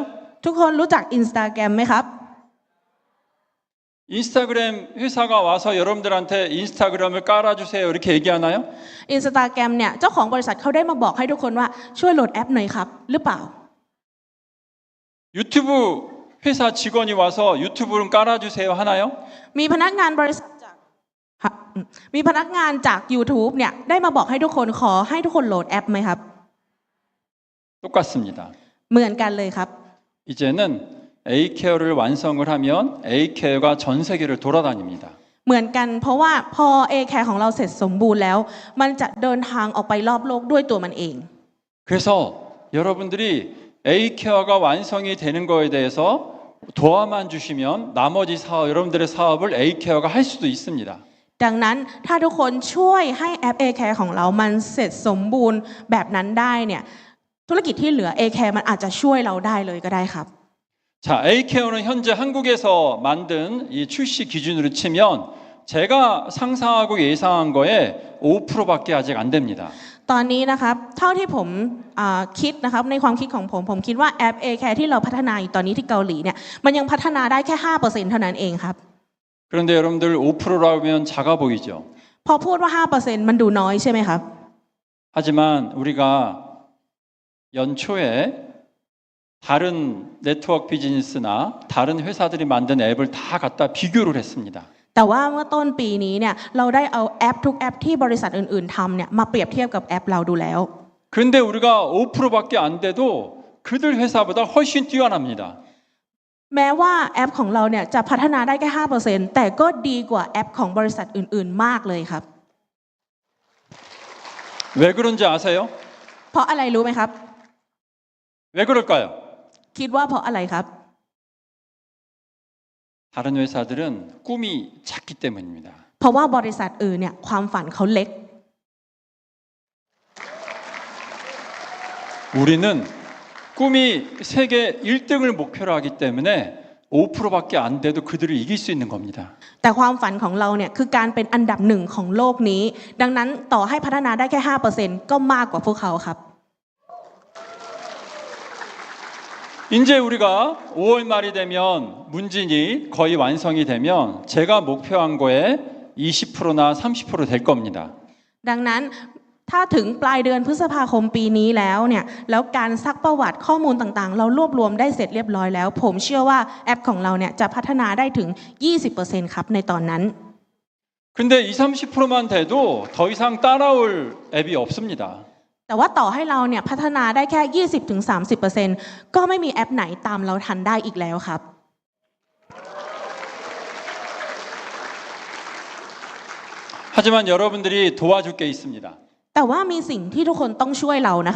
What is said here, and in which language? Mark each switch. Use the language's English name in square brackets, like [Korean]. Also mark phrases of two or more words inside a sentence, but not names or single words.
[Thai] ทุกคนรู้จัก Instagram ไหมครับ [Korean] 인스타그램 회사가 와서 여러분들한테 인스타그램을 깔아주세요 이렇게 얘기하나요? [Thai] Instagram เนี่ยเจ้าของบริษัทเขาได้มาบอกให้ทุกคนว่าช่วยโหลดแอปหน่อยครับหรือเปล่า [Korean] 유튜브 회사 직원이 와서 유튜브를 깔아주세요 하나요? [Thai] มีพนักงานบริษัทจาก YouTube เนี่ยได้มาบอกให้ทุกคนขอให้ทุกคนโหลดแอปไหมครับ [Korean] 똑같습니다. [Thai] เหมือนกันเลยครับ [Korean] 이제는 A케어를 완성을 하면 A케어가 전 세계를 돌아다닙니다. [Thai] เหมือนกันเพราะว่าพอ A-Care ของเราเสร็จสมบูรณ์แล้วมันจะเดินทางออกไปรอบโลกด้วยตัวมันเอง [Korean] 그래서 여러분들이 A케어가 완성이 되는 거에 대해서 도와만 주시면 나머지 여러분들의 사업을 A케어가 할 수도 있습니다. [Thai] ดังนั้นถ้าทุกคนช่วยให้แอป A-Care ของเรามันเสร็จสมบูรณ์แบบนั้นได้เนี่ยธุรกิจที่เหลือ A-Care มันอาจจะช่วยเราได้เลยก็ได้ครับ [Korean] 자, A케어는 현재 한국에서 만든 이 출시 기준으로 치면 제가 상상하고 예상한 거에 5%밖에 아직 안 됩니다. [Thai] ตอนนี้นะครับเท่าที่ผมคิดนะครับในความคิดของผมคิดว่าแอป A-Care ที่เราพัฒนาอยู่ตอนนี้ที่เกาหลีเนี่ยมันยังพัฒนาได้แค่ 5% เท่านั้นเองครับ [Korean] 그런데 여러분들 5%라고 하면 작아 보이죠. [Thai] พอพูดว่า 5% มันดูน้อยใช่ไหมครับ [Korean] 하지만 우리가 연초에 다른 네트워크 비즈니스나 다른 회사들이 만든 앱을 다 갖다 비교를 했습니다. [Thai] แต่ว่าเมื่อต้นปีนี้เนี่ยเราได้เอาแอปทุกแอปที่บริษัทอื่นๆทำเนี่ยมาเปรียบเทียบกับแอปเราดูแล้ว [Korean] 그런데 우리가 5%밖에 안 돼도 그들 회사보다 훨씬 뛰어납니다. [Thai] แม้ว่าแอปของเราเนี่ยจะพัฒนาได้แค่ 5% แต่ก็ดีกว่าแอปของบริษัทอื่นๆมากเลยครับ [Korean] 왜 그런지 아세요? [Thai] เพราะอะไรรู้ไหมครับ [Korean] 왜 그럴까요? [Thai] คิดว่าเพราะอะไรครับ [Korean] 다른 회사들은 꿈이 작기 때문입니다. [Thai] เพราะว่าบริษัทอื่นเนี่ยความฝันเขาเล็ก [Korean] 우리는 꿈이 세계 1등을 목표로 하기 때문에 5%밖에 안 돼도 그들을 이길 수 있는 겁니다. [Thai] แต่ความฝันของเราเนี่ยคือการเป็นอันดับหนึ่งของโลกนี้ ดังนั้นต่อให้พัฒนาได้แค่ 5% ก็มากกว่าพวกเขาครับ [Korean] 이제 우리가 5월 말이 되면 문진이 거의 완성이 되면 제가 목표한 거에 20%나 30%될 겁니다. [Thai] ดังนั้นถ้าถึงปลายเดือนพฤษภาคมปีนี้แล้วเนี่ยแล้วการซักประวัติข้อมูลต่างๆ เรารวบรวมได้เสร็จเรียบร้อยแล้ว ผมเชื่อว่าแอปของเราเนี่ยจะพัฒนาได้ถึง 20% ครับในตอนนั้น [Korean] 근데 20-30%만 돼도 더 이상 따라올 앱이 없습니다. [Thai] แต่ว่าต่อให้เราเนี่ยพัฒนาได้แค่ 20-30% ก็ไม่มีแอปไหนตามเราทันได้อีกแล้วครับ [Korean] 하지만 여러분들이 도와줄 게 있습니다. [Thai] แต่ว่ามีสิ่งที่ทุกคนต้องช่วยเรานะครับ